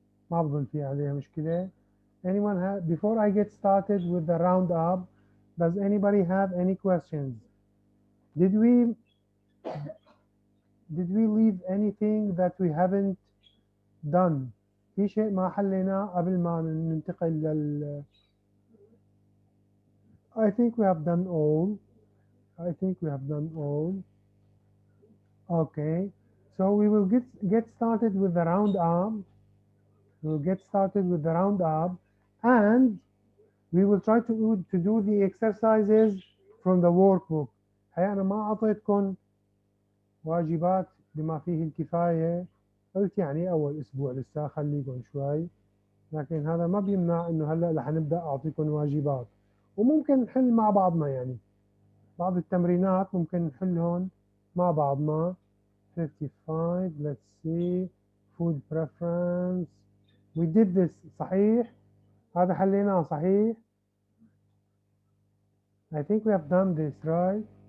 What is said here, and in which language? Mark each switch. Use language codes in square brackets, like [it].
[ar] ما بظن في عليها مشكلة. [en] Anyone have, before I get started with the roundup, does anybody have any questions? Did we leave anything that we haven't done? [ar] في شيء ما حليناه قبل ما ننتقل لل [en] I think we have done all. I think we have done all. Okay, so we will get started with the roundup. We'll get started with the roundup, and we will try to do the exercises from the workbook. [ar] هي أنا ما أعطيتكم واجبات بما فيه الكفاية، قلت يعني أول أسبوع لسه خليكم شوي، لكن هذا ما بيمنع إنه هلا رح نبدأ أعطيكم واجبات، وممكن نحل مع بعضنا يعني بعض التمرينات ممكن نحلهم مع بعضنا. [en] 55 let's see food preference we did this [ar] صحيح؟ هذا حليناه صحيح؟ [en] I think we have done this right.